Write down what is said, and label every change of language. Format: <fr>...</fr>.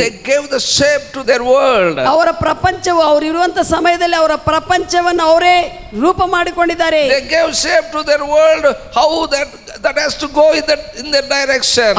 <en>They gave the shape to their world.</en> <kn>ಅವರ ಪ್ರಪಂಚವು ಅವರು ಇರುವಂತ ಸಮಯದಲ್ಲಿ ಅವರ ಪ್ರಪಂಚವನ್ನು ಅವರೇ ರೂಪ ಮಾಡಿಕೊಂಡಿದ್ದಾರೆ.</kn> <en>They gave shape to their world, how that has to go in their direction.</en>